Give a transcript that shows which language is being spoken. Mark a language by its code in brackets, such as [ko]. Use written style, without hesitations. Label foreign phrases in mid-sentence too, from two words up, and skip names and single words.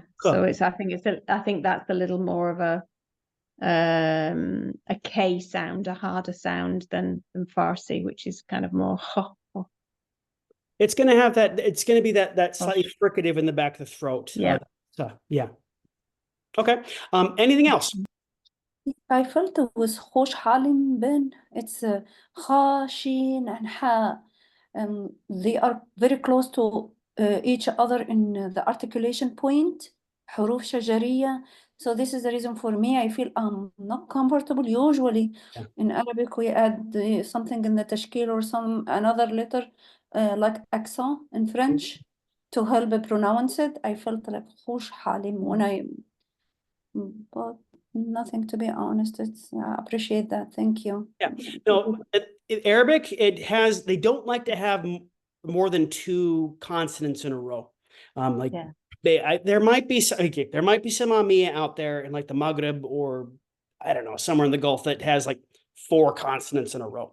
[en] So I think that's a little more of a K sound, a harder sound than Farsi, which is kind of more ho. It's going to have that. It's going to be that slightly fricative in the back of the throat. Yeah. Yeah. Okay. Anything else? I felt it was [fa] خوش حالم بن. [en] It's ha, shin, and ha. They are very close to each other in the articulation point. [ar] حروف شجرية. [en] So this is the reason for me. I feel I'm not comfortable. Usually in Arabic we add something in the تشكيل or another letter like accent in French to help pronounce it. I felt like [fa] خوش حالم [en] but nothing, to be honest. I appreciate that. Thank you. Yeah. No, in Arabic, they don't like to have more than 2 consonants in a row. There might be some Amia out there in like the Maghreb or I don't know, somewhere in the Gulf that has like 4 consonants in a row.